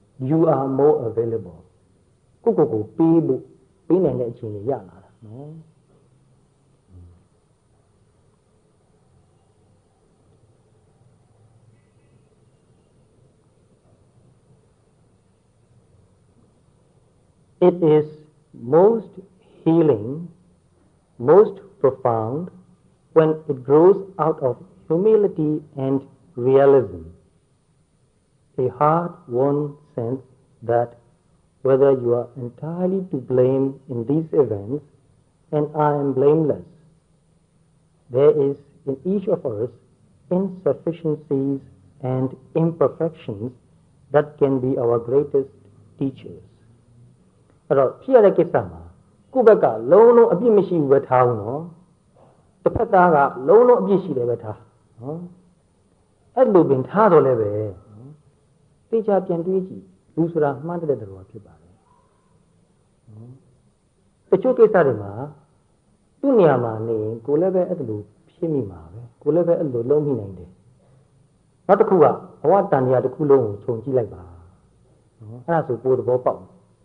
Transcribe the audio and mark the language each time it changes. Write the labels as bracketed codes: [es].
[en] You are more available [my] ကိုပေးဖို့ပေးနိုင်တဲ့အချိန်ကြီးရလာတာနော် [en] It is most healing, most profound when it grows out of humility and realism. A hard-won sense that whether you are entirely to blame in these events, and I am blameless, there is in each of us insufficiencies and imperfections that can be our greatest teachers. [my] အဲ့တော့ဖြစ်ရတဲ့ကိစ္စမှာကိုယ့်ဘက်ကလုံးလုံးအပြစ်မရှိဘူးပဲထားအောင်နော်တစ်ဖက်သားကလုံးလုံးအပြစ်ရှိတယ်ပဲထားနော်အဲ့လိုပင်ထားတော့လည်းပဲနော်သိချပြန်တွေးကြည့်လူဆိုတာမှန်းတဲ့တော်ဖြစ်ပါတယ်နော်တချို့ကိစ္စတွေမှာသူ့နေရာမှာနေကိုလည်းပဲအဲ့လိုဖြစ်မိမှာပဲကိုလည်းပဲအဲ့လိုလုံးမိနိုင်တယ်နောက်တစ်ခုကဘဝတန်တရားတစ်ခုလုံးကိုခြုံကြည့်လိုက်ပါနော်အဲ့ဒါဆိုပိုးသဘောပေါက်နော်